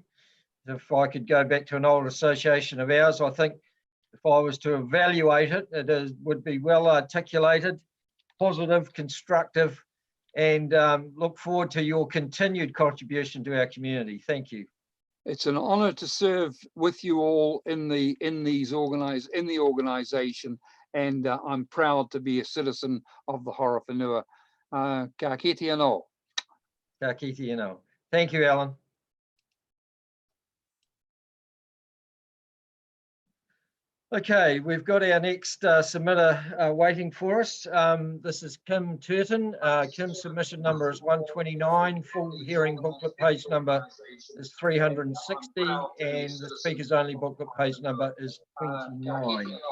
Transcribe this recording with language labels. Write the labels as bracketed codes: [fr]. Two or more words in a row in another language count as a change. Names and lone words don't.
[en] If I could go back to an old association of ours, I think if I was to evaluate it, would be well articulated, positive, constructive, and look forward to your continued contribution to our community. Thank you. It's an honour to serve with you all in the organisation, and I'm proud to be a citizen of the Horowhenua. [mi] Ka kite anō. Ka kite anō. [en] Thank you, Alan. Okay, we've got our next submitter waiting for us. This is Kim Turton. Kim's submission number is 129. Full hearing booklet page number is 360, and the speakers only booklet page number is 29.